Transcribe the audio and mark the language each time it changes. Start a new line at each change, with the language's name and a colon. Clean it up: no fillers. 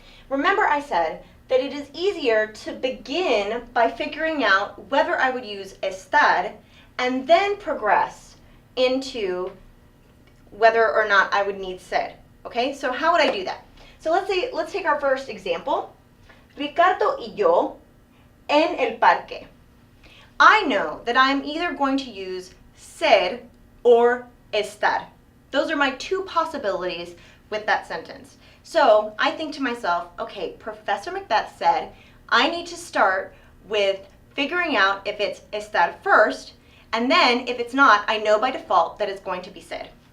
English: Remember I said that it is easier to begin by figuring out whether I would use estar and then progress into whether or not I would need ser. Okay, so how would I do that? So let's take our first example.
Spanish: Ricardo y yo en el parque.
English: I know that I'm either going to use ser or estar. Those are my two possibilities with that sentence. So I think to myself, okay, Professor Macbeth said I need to start with figuring out if it's estar first, and then if it's not, I know by default that it's going to be ser.